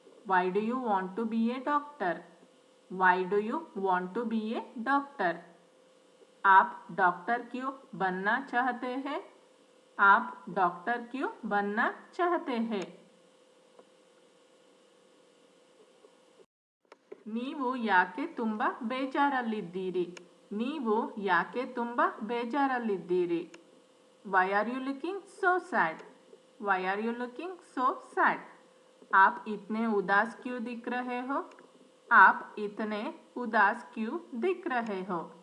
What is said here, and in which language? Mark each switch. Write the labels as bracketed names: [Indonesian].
[English] Why do you want to be a doctor? Why do you want to be a doctor? [Hindi] आप doctor क्यों बनना चाहते हैं? आप डॉक्टर क्यों बनना चाहते हैं? [Kannada] ನೀವು ಯಾಕೆ ತುಂಬ ಬೇಜಾರಲ್ಲಿದ್ದೀರಿ? ನೀವು ಯಾಕೆ ತುಂಬ ಬೇಜಾರಲ್ಲಿದ್ದೀರಿ? [English] Why are you looking so sad? Why are you looking so sad? [Hindi] आप इतने उदास क्यों दिख रहे हो? आप इतने उदास क्यों दिख रहे हो?